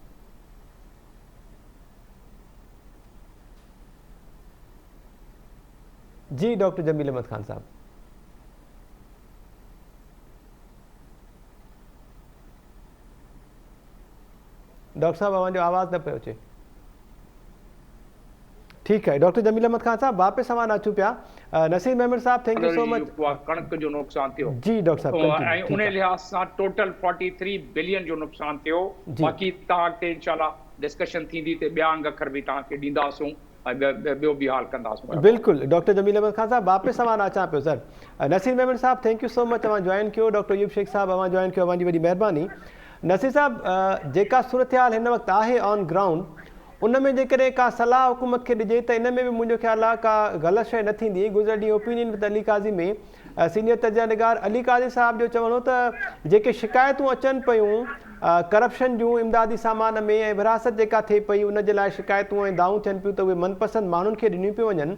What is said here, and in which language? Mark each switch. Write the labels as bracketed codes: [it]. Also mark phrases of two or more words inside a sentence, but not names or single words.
[sd] जी डॉक्टर जमील अहमद खान साहब। डॉक्टर साहब अवां जो आवाज़ न पियो अचे। [ur] ٹھیک ہے [sd] डॉक्टर जमील अहमद खान साहब, वापस सवाल अचूं पिया। नसीर अहमद साहब, [en] thank you so much. [sd] कणक जो नुक़सान थियो जी डॉक्टर साहब, ऐं उन लिहाज सां टोटल 43 बिलियन जो नुक़सान थियो। बाक़ी तव्हां ते इंशाल्लाह डिस्कशन थींदी ते ॿिया अंग अखर बि तव्हांखे ॾींदासूं ऐं ॿियो बि हाल कंदासूं। बिल्कुलु डॉक्टर जमील अहमद खान साहब, वापस सवाल अचां पियो सर। नसीर अहमद साहब, [en] thank you so much, [sd] तव्हां जॉइन कयो। डॉक्टर यूब शेख साहब, तव्हां जॉइन कयो, तव्हांजी वॾी महिरबानी। नसीर साहब, जेका सूरत हाल हिन वक़्तु आहे [en] on ground, [sd] उन में जेकॾहिं का सलाह हुकूमत खे ॾिजे त इन में बि मुंहिंजो ख़्यालु आहे का ग़लति शइ न थींदी। गुज़िरियल ॾींहुं ओपिनियन विद अली काज़ी में सीनियर तर्जुमा निगार अली काज़ी साहब जो चवणो त जेके शिकायतूं अचनि पियूं करप्शन जूं इमदादी सामान में ऐं विरासत जेका थिए पई उन जे लाइ शिकायतूं ऐं दाऊं थियनि पियूं त उहे मनपसंदि माण्हुनि खे ॾिनियूं पियूं वञनि।